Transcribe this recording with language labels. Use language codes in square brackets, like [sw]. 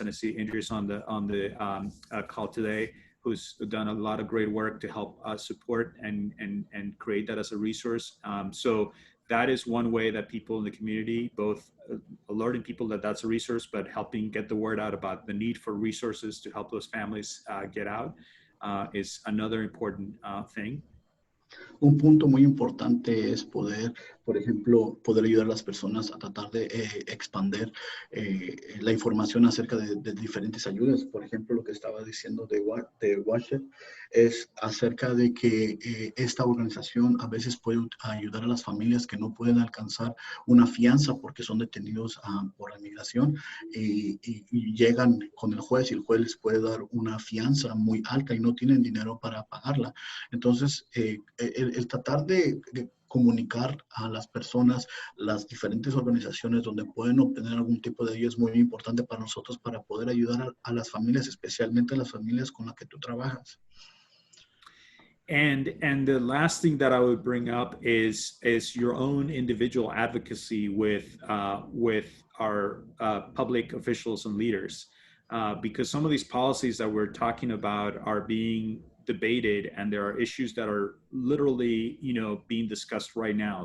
[en] And I see Andrea's on the call today, who's done a lot of great work to help support and create that as a resource. So that is one way that people in the community, both alerting people that that's a resource, but helping get the word out about the need for resources to help those families get out, is another important thing. [es] Un punto muy importante es poder, por ejemplo, poder ayudar a las personas a tratar de expandir la información acerca de diferentes ayudas. Por ejemplo, lo que estaba diciendo de Washer es acerca de que esta organización a veces puede ayudar a las familias que no pueden alcanzar una fianza porque son detenidos por la inmigración y llegan con el juez y el juez les puede dar una fianza muy alta y no tienen dinero para pagarla. Entonces, el tratar de comunicar a las personas las diferentes organizaciones donde pueden obtener algún tipo de ayuda es muy importante para nosotros para poder ayudar a las familias, especialmente a las familias con las que tú trabajas. [en] And the last thing that I would bring up is your own individual advocacy with our public officials and leaders, because some of these policies that we're talking about are being debated, and there are issues that are literally, being discussed right now.